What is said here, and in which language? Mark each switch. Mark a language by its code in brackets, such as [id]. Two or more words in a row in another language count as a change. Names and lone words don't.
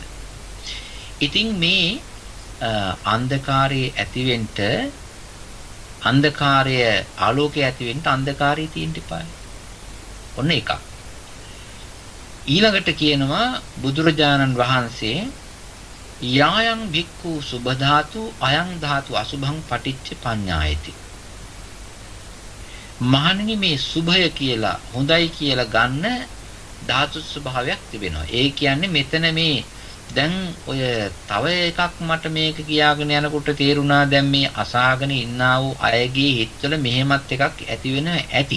[si] ඉතින් මේ අන්ධකාරයේ ඇතිවෙන්න අන්ධකාරය ආලෝකය ඇතිවෙන්න අන්ධකාරය තියෙන්න ඉපායි. ඔන්න එකක්. ඊළඟට කියනවා බුදුරජාණන් වහන්සේ [pi] යායන් භික්ඛු සුභ ධාතු අයං ධාතු අසුභං පටිච්ච පඤ්ඤායති. [si] මහණෙනි මේ සුභය කියලා හොඳයි කියලා ගන්න ධාතු ස්වභාවයක් තිබෙනවා. ඒ කියන්නේ මෙතන මේ දැන් ඔය තව එකක් මට මේක කියාගෙන යනකොට තේරුණා දැන් මේ අසාගෙන ඉන්නා වූ අයගේ හිතවල මෙහෙමත් එකක් ඇති වෙන ඇති.